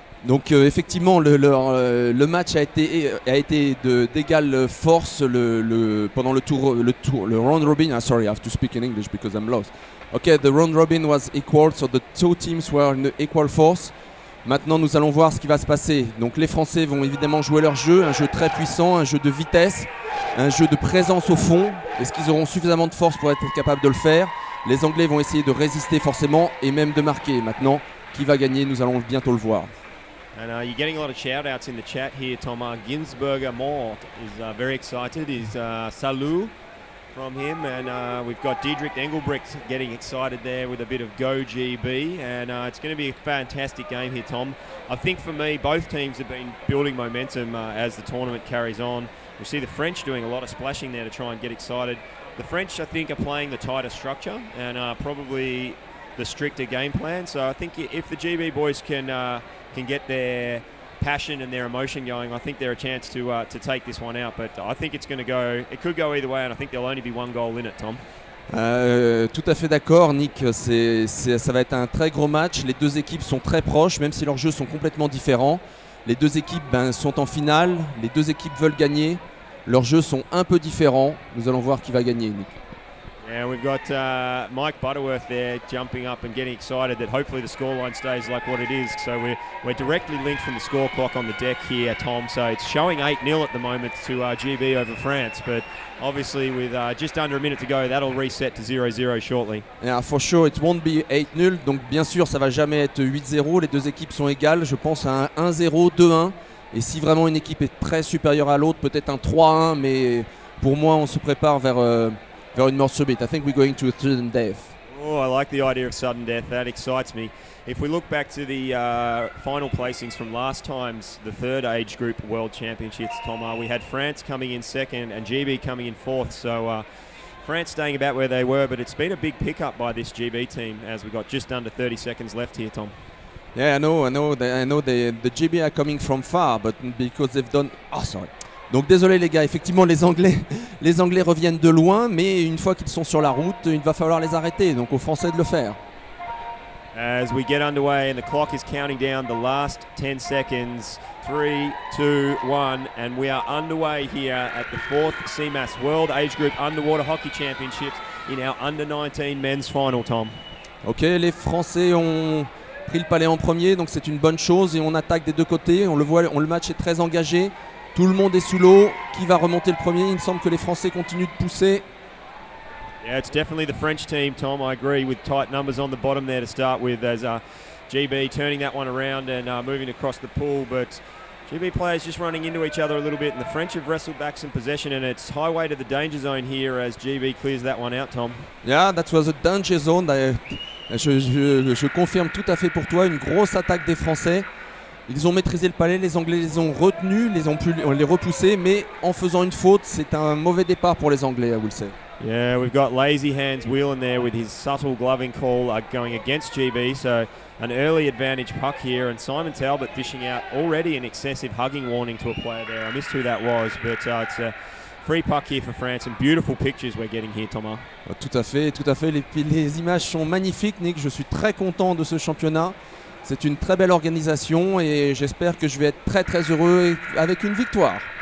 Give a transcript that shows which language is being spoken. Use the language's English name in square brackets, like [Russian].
[French] Donc effectivement, le match a été d'égale force pendant le round robin. [English] Sorry, I have to speak in English because I'm lost. Okay, the round robin was equal, so the two teams were in equal force. [French] Maintenant, nous allons voir ce qui va se passer. Donc les Français vont évidemment jouer leur jeu, un jeu très puissant, un jeu de vitesse, un jeu de présence au fond. Est-ce qu'ils auront suffisamment de force pour être capables de le faire? Les Anglais vont essayer de résister forcément et même de marquer. Maintenant, qui va gagner? Nous allons bientôt le voir. [English] And you're getting a lot of shout-outs in the chat here, Tom. Ginsberger Moore is very excited. Is salut from him. And we've got Diedrich Engelbrecht getting excited there with a bit of Go GB. And it's going to be a fantastic game here, Tom. I think for me, both teams have been building momentum as the tournament carries on. We see the French doing a lot of splashing there to try and get excited. The French, I think, are playing the tighter structure and probably the stricter game plan. So I think if the GB boys can get their passion and their emotion going, I think they're a chance to take this one out. But I think it could go either way, and I think there'll only be one goal in it, Tom. [French] Tout à fait d'accord, Nick. Ça va être un très gros match. Les deux équipes sont très proches, même si leurs jeux sont complètement différents. Les deux équipes sont en finale. Les deux équipes veulent gagner. Leurs jeux sont un peu différents. Nous allons voir qui va gagner, Nick. [English] Yeah, we've got Mike Butterworth there jumping up and getting excited that hopefully the scoreline stays like what it is. So we're directly linked from the score clock on the deck here, Tom. So it's showing 8-0 at the moment to GB over France. But obviously with just under a minute to go, that'll reset to 0-0 shortly. Yeah, for sure, it won't be 8-0. [French] Donc bien sûr, ça va jamais être 8-0. Les deux équipes sont égales. Je pense à un 1-0, 2-1. Et si vraiment une équipe est très supérieure à l'autre, peut-être un 3-1. Mais pour moi, on se prépare vers une mort subite. [English] I think we're going to a sudden death. Oh, I like the idea of sudden death. That excites me. If we look back to the final placings from last time's, the third age group World Championships, Tom, we had France coming in second and GB coming in fourth. So France staying about where they were, but it's been a big pickup by this GB team as we got just under 30 seconds left here, Tom. Yeah, I know. The GB are coming from far, but because they've done. Oh, sorry. [French] Donc désolé les gars, effectivement les Anglais reviennent de loin, mais une fois qu'ils sont sur la route, il va falloir les arrêter, donc aux Français de le faire. [English] As we get underway and the clock is counting down the last 10 seconds, 3, 2, 1, and we are underway here at the 4th CMAS World Age Group Underwater Hockey Championships in our Under-19 men's final, Tom. [French] Ok, les Français ont pris le palais en premier, donc c'est une bonne chose et on attaque des deux côtés, on le voit, le match est très engagé. Tout le monde est sous l'eau. Qui va remonter le premier? Il me semble que les Français continuent de pousser. [English] Yeah, it's definitely the French team, Tom. I agree, with tight numbers on the bottom there to start with, as GB turning that one around and moving across the pool. But GB players just running into each other a little bit, and the French have wrestled back some possession, and it's highway to the danger zone here as GB clears that one out, Tom. Yeah, that was a danger zone. [French] Je confirme tout à fait pour toi, une grosse attaque des Français. Ils ont maîtrisé le palais, les Anglais les ont retenus, ont pu les repousser, mais en faisant une faute, c'est un mauvais départ pour les Anglais, [English] I will say. Yeah, we've got Lazy Hands wheeling there with his subtle gloving call going against GB, so an early advantage puck here, and Simon Talbot dishing out already an excessive hugging warning to a player there. I missed who that was, but it's a free puck here for France, and beautiful pictures we're getting here, Thomas. [French] Tout à fait, les images sont magnifiques, Nick, je suis très content de ce championnat. C'est une très belle organisation et j'espère que je vais être très très heureux avec une victoire.